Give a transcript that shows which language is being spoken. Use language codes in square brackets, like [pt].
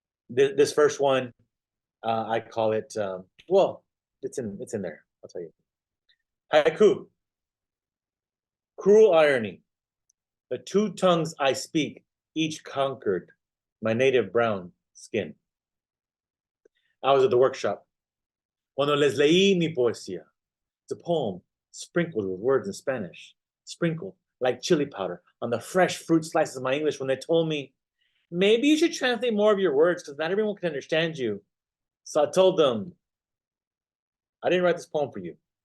[en] This first one, I call it. Well, it's in there. I'll tell you. Haiku. Cruel irony. The two tongues I speak, each conquered my native brown skin. I was at the workshop. [es] Cuando les leí mi poesía. [en] It's a poem sprinkled with words in Spanish, sprinkled like chili powder on the fresh fruit slices of my English when they told me, maybe you should translate more of your words because not everyone can understand you. So I told them, I didn't write this poem for you.